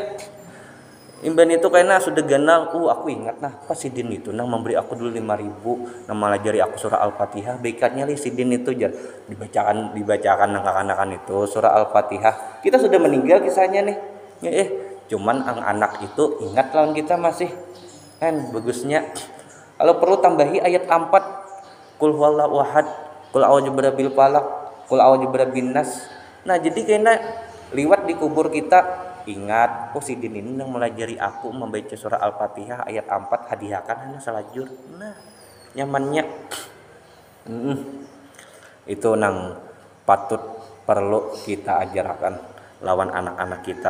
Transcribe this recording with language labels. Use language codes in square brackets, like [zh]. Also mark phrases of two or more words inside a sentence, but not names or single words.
[bjn] Imban itu kayaknya sudah ganal. Aku ingat nah pas Sidin itu nang memberi aku dulu 5.000 nang melajari aku surah Al-Fatihah. Baiknya li Sidin itu jar dibacakan anak-anakan itu surah Al-Fatihah. Kita sudah meninggal kisahnya nih. Cuman anak itu ingat lawan kita masih. Kan bagusnya kalau perlu tambahi ayat 4. [ar] قل هو الله أحد قل أعوذ برب الفلق قل أعوذ برب الناس. [bjn] Nah, jadi kena liwat di kubur kita ingat, si Din ini yang melajari aku membaca surah Al-Fatihah ayat 4 hadiahkan hanya salajur. Nah, nyamannya. Itu nang patut perlu kita ajarkan lawan anak-anak kita.